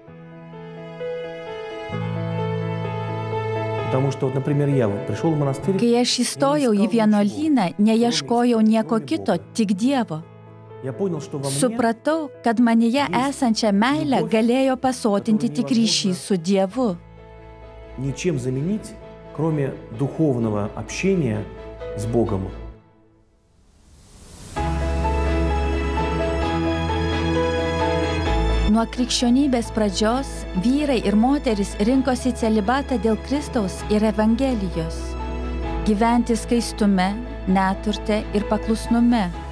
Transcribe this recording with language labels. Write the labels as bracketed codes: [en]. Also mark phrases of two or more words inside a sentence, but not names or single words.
[lt] Kai aš įstojau į vienuolyną, neieškojau nieko kito, tik Dievo. Supratau, kad manyje esančią meilę galėjo pasotinti tik ryšys su Dievu. [ru] Ничем заменить, кроме духовного общения с Богом. [lt] Nuo krikščionybės pradžios vyrai ir moteris rinkosi celibatą dėl Kristaus ir Evangelijos. Gyventi skaistume, neturte ir paklusnume.